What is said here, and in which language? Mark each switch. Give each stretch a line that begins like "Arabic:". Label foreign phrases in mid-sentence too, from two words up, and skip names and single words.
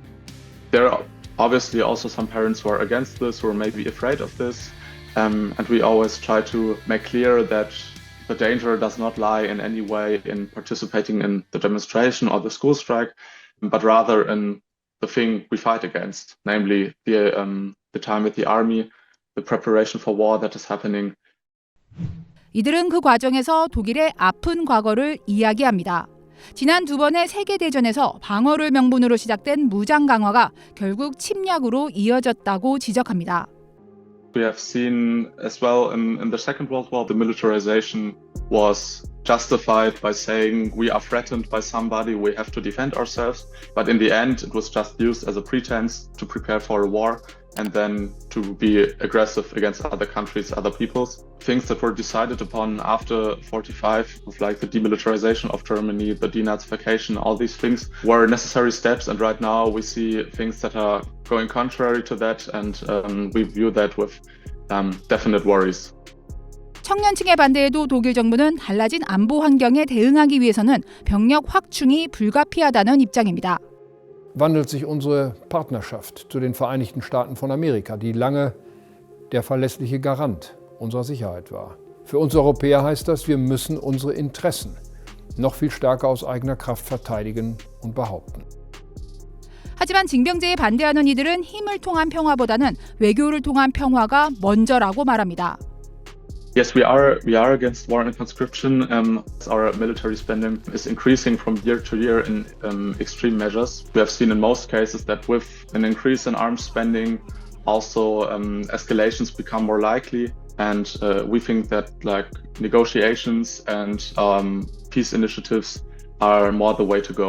English: There are obviously also some parents who are against this, who are maybe afraid of this, and we always try to make clear that the danger does not lie in any way in participating in the demonstration or the school strike, but rather in the thing we fight against, namely the time at the army, the preparation for war that is happening.
Korean: 이들은 그 과정에서 독일의 아픈 과거를 이야기합니다. 지난 두 번의 세계대전에서 방어를 명분으로 시작된 무장 강화가 결국 침략으로 이어졌다고 지적합니다.
English: We have seen as well in the Second World War, the militarization was justified by saying we are threatened by somebody, we have to defend ourselves. But in the end, it was just used as a pretense to prepare for a war and then to be aggressive against other countries, other peoples. Things that were decided upon after 45, with the demilitarization of Germany, the denazification, all these things were necessary steps. And right now we see things that are going contrary to that, and we view that with definite worries.
Korean: 청년층의 반대에도 독일 정부는 달라진 안보 환경에 대응하기 위해서는 병력 확충이 불가피하다는 입장입니다.
German: Wandelt sich unsere Partnerschaft zu den Vereinigten Staaten von Amerika, die lange der verlässliche Garant unserer Sicherheit war. Für uns Europäer heißt das, wir müssen unsere Interessen noch viel stärker aus eigener Kraft verteidigen und behaupten.
Korean: 하지만 징병제에 반대하는 이들은 힘을 통한 평화보다는 외교를 통한 평화가 먼저라고 말합니다.
English: Yes, we are against war and conscription. Our military spending is increasing from year to year in extreme measures. We have seen in most cases that with an increase in arms spending, also escalations become more likely. And we think that negotiations and peace initiatives are more the way to go.